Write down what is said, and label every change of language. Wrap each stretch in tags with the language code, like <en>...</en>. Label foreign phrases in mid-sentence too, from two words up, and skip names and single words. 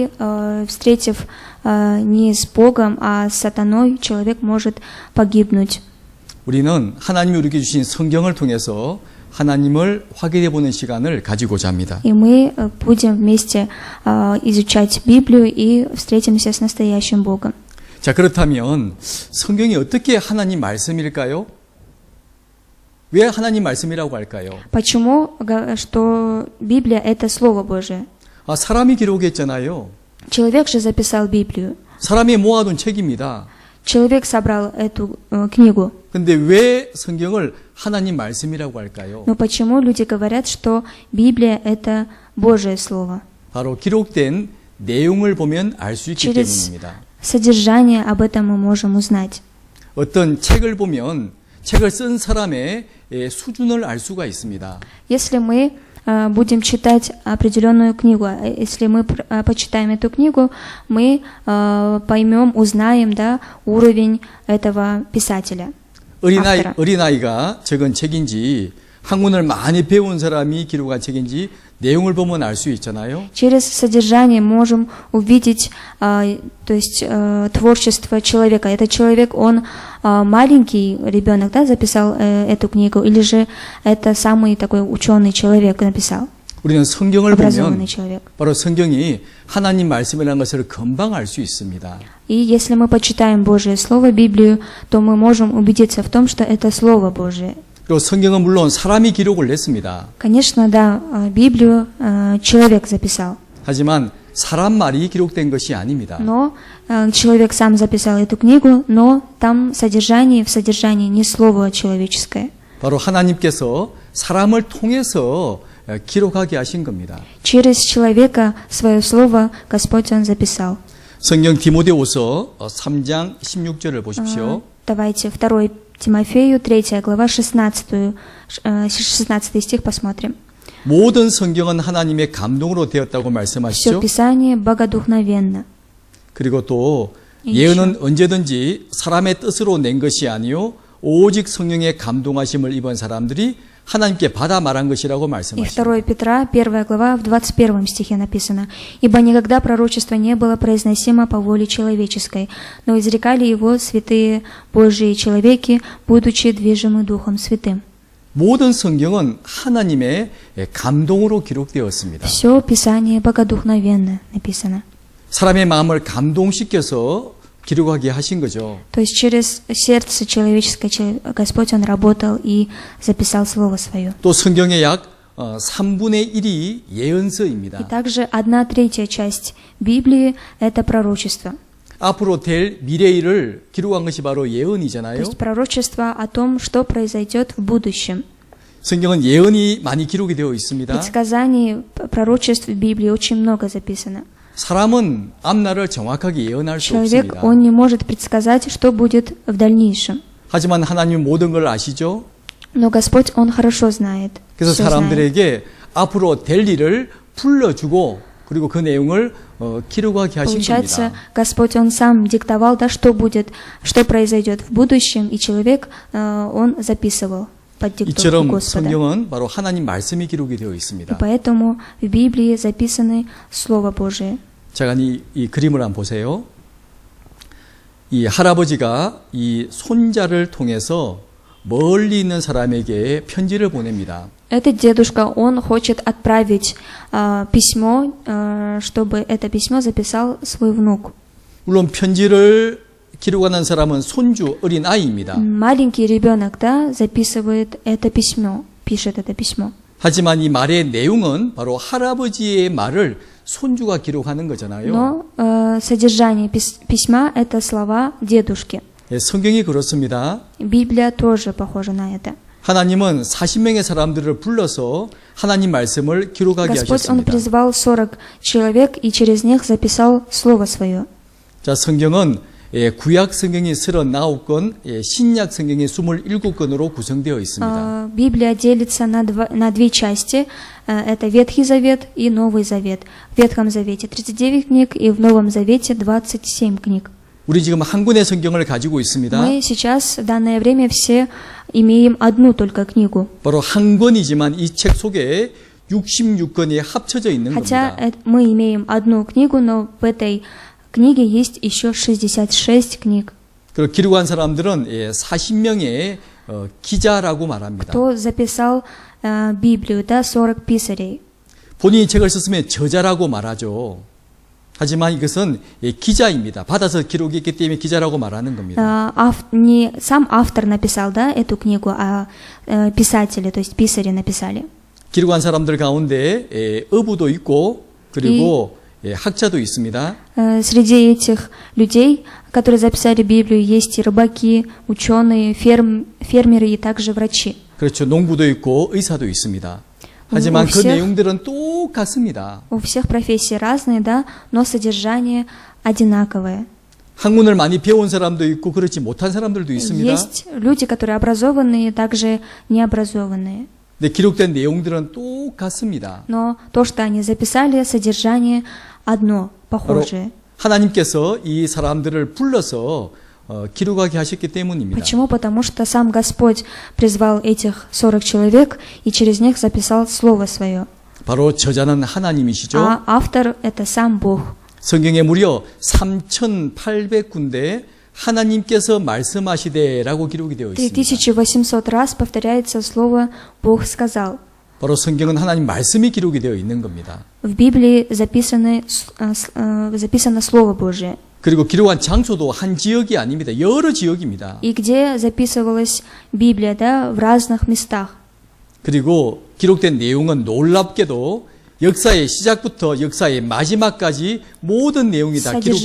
<ru>И встретив не с Богом, а с сатаной, человек может погибнуть.</ru> <ko>우리는 하나님이 우리에게 주신 성경을 통해서 하나님을 확인해 보는 시간을 가지고자 합니다.</ko> <ru>И мы будем вместе изучать Библию и встретимся с настоящим Богом.</ru> <ko>자, 그렇다면 성경이 어떻게 하나님 말씀일까요? 왜 하나님 말씀이라고 할까요?</ko> <ru>Почему, что Библия – это Слово Божие?</ru> <ko>사람이 기록했잖아요.</ko> <ru>Человек же записал Библию.</ru> <ko>사람이 모아둔 책입니다.</ko> <ru>Человек собрал эту книгу.</ru> <ko>근데 왜 성경을 하나님 말씀이라고 할까요?</ko> <ru>Но почему люди говорят, что Библия – это Божие Слово?</ru> <ko>바로 기록된 내용을 보면 알 수 있기</ko> <ru>Через</ru> <ko>때문입니다.</ko> <ru>содержание об этом мы можем узнать.</ru> <ko>어떤 책을 보면 책을 쓴 사람의 수준을 알 수가 있습니다.</ko> <ru>Если мы будем читать определенную книгу, если мы почитаем эту книгу, мы поймем, узнаем, да, уровень этого писателя.</ru> <ko>어린아이가 적은 책인지 학문을 많이 배운 사람이 기록한 책인지 내용을 보면 알 수 있잖아요.</ko> <ru>Через содержание можем увидеть, то есть творчество человека. Этот человек, он маленький ребенок, да, записал эту книгу, или же это самый такой ученый человек написал,</ru> <ko>우리는 성경을</ko> <ru>образованный</ru> <ko>보면</ko> <ru>человек.</ru> <ko>바로 성경이 하나님 말씀이라는 것을 금방 알 수 있습니다.</ko> <ru>И если мы почитаем Божие Слово, Библию, то мы можем убедиться в том, что это Слово Божие.</ru> <ko>그리고 성경은 물론 사람이 기록을 했습니다.</ko> <ru>Конечно, да, Библию человек записал,</ru> <ko>하지만 사람 말이 기록된 것이 아닙니다.</ko> <ru>но человек сам записал эту книгу, но там в содержании не слово человеческое.</ru> <ko>바로 하나님께서 사람을 통해서 기록하게 하신 겁니다.</ko> <ru>Через человека свое слово Господь Он записал.</ru> <ko>성경 디모데후서 3장 16절을 보십시오.</ko> <ru>Давайте 2 Тимофею, 3 глава, 16 стих посмотрим.</ru> <ko>모든 성경은 하나님의 감동으로 되었다고</ko> <ru>Все</ru> <ko>말씀하시죠.</ko> <ru>Писание богодухновенно.</ru> <ko>그리고 또 예언은 언제든지 사람의 뜻으로 낸 것이 아니요 오직 성령의 감동하심을 입은 사람들이 하나님께 받아 말한 것이라고</ko> <ru>И</ru> <ko>말씀하시죠.</ko> <ru>2 Петра, 1 глава, в 21 стихе написано: «Ибо никогда пророчество не было произносимо по воле человеческой, но изрекали его святые Божии человеки, будучи движимы Духом Святым».</ru> <ko>모든 성경은 하나님의 감동으로 기록되었습니다.</ko> <ru>Все Писание богодухновенно написано.</ru> <ko>사람의 마음을 감동시켜서 기록하게 하신 거죠.</ko> <ru>То есть через сердце человеческое Господь Он работал и записал Слово Свое.</ru> <ko>또 성경의 약 3분의 1이 예언서입니다.</ko> <ru>И также 1/3 часть Библии – это пророчество.</ru> <ko>앞으로 될 미래일을 기록한 것이 바로</ko> <ru>То</ru> <ko>예언이잖아요.</ko> <ru>есть пророчество о том, что произойдет в будущем.</ru> <ko>성경은 예언이 많이 기록이 되어 있습니다.</ko> <ru>Предсказаний, пророчеств в Библии очень много записано.</ru> <ko>사람은 앞날을 정확하게 예언할 수</ko> <ru>Человек,</ru> <ko>없습니다.</ko> <ru>он не может предсказать, что будет в дальнейшем.</ru> <ko>하지만 하나님은 모든 걸 아시죠?</ko> <ru>Но Господь, Он хорошо знает.</ru> <ko>그래서</ko> <ru>всё знает.</ru> <ko>사람들에게 앞으로 될 일을 불러주고 그리고 그 내용을 기록하게 하신</ko> <ru>Получается,</ru> <ko>겁니다.</ko> <ru>Господь, Он сам диктовал, да, что будет, что произойдет в будущем, и человек, он записывал под диктовку</ru> <ko>이처럼</ko> <ru>Господа.</ru> <ko>성경은 바로 하나님 말씀이 기록이 되어</ko> <ru>И</ru> <ko>있습니다.</ko> <ru>поэтому в Библии записаны Слово Божие.</ru> <ko>제가 이 그림을 한번 보세요. 이 할아버지가 이 손자를 통해서 멀리 있는 사람에게 편지를 보냅니다.</ko> <ru>Этот дедушка, он хочет отправить письмо, чтобы это письмо записал свой внук.</ru> <ko>물론 편지를 기록하는 사람은 손주 어린 아이입니다.</ko> <ru>Маленький ребенок, да, записывает это письмо, пишет это письмо.</ru> <ko>하지만 이 말의 내용은 바로 할아버지의 말을 손주가 기록하는 거잖아요.</ko> <ru>Но содержание письма – это слова дедушки.</ru> <ko>예, 성경이 그렇습니다.</ko> <ru>Библия тоже похожа на это.</ru> <ko>하나님은 40명의 사람들을 불러서 하나님 말씀을 기록하게</ko> <ru>Господь, Он</ru> <ko>하셨습니다.</ko> <ru>призвал 40 человек и через них записал Слово Свое.</ru> <ko>자, 성경은 구약 성경이 39권, 신약 성경이 27권으로 구성되어 있습니다.</ko> <ru>Библия делится на две части. Это Ветхий Завет и Новый Завет. В Ветхом Завете 39 книг и в Новом Завете 27 книг.</ru> <ko>우리 지금 한 권의 성경을 가지고 있습니다.</ko> <ru>Мы сейчас, в данное время, все имеем одну только книгу.</ru> <ko>바로 한 권이지만 이 책 속에 66권이 합쳐져 있는</ko> <ru>Хотя</ru> <ko>겁니다.</ko> <ru>мы имеем одну книгу, но в этой книге есть еще 66 книг.</ru> <ko>그리고 기록한 사람들은 40명의 기자라고 말합니다.</ko> <ru>Кто записал Библию, да, 40 писарей.</ru> <ko>본인이 책을 썼으면 저자라고 말하죠. 하지만 이것은 기자입니다. 받아서 기록했기 때문에 기자라고 말하는 겁니다.</ko> <ru>Не сам автор написал, да, эту книгу, а писатели, то есть писари написали.</ru> <ko>기록한 사람들 가운데 어부도 있고 그리고 학자도 있습니다.</ko> <ru>Среди этих людей, которые записали Библию, есть и рыбаки, ученые, фермеры и также врачи.</ru> <ko>그렇죠. 농부도 있고 의사도 있습니다. 하지만 그 내용들은 똑같습니다.</ko> <ru>У всех профессий разные, да, но содержание одинаковое.</ru> <ko>학문을 많이 배운 사람도 있고 그렇지 못한 사람들도 있습니다.</ko> <ru>Есть люди, которые образованные, также необразованные.</ru> <ko>근데 기록된 내용들은 똑같습니다.</ko> <ru>Но то, что они записали, содержание одно, похожее.</ru> <ko>하나님께서 이 사람들을 불러서 기록하게 하셨기 때문입니다.</ko> <ru>Почему? Потому что сам Господь призвал этих 40 человек и через них записал Слово Свое.</ru> <ko>바로 저자는 하나님이시죠.</ko> <ru>А автор — это сам Бог.</ru> <ko>성경에 무려 3,800군데 하나님께서 말씀하시되라고 기록이 되어 있습니다.</ko> <ru>3800 раз повторяется слово «Бог сказал».</ru> <ko>바로 성경은 하나님 말씀이 기록이 되어 있는 겁니다.</ko> <ru>В Библии записано Слово Божие.</ru> <ko>그리고 기록한 장소도 한 지역이 아닙니다. 여러 지역입니다.</ko> <ru>И где записывалась Библия, да, в разных местах.</ru> <ko>그리고 기록된 내용은 놀랍게도 역사의 시작부터 역사의 마지막까지 모든 내용이 다 기록되어</ko>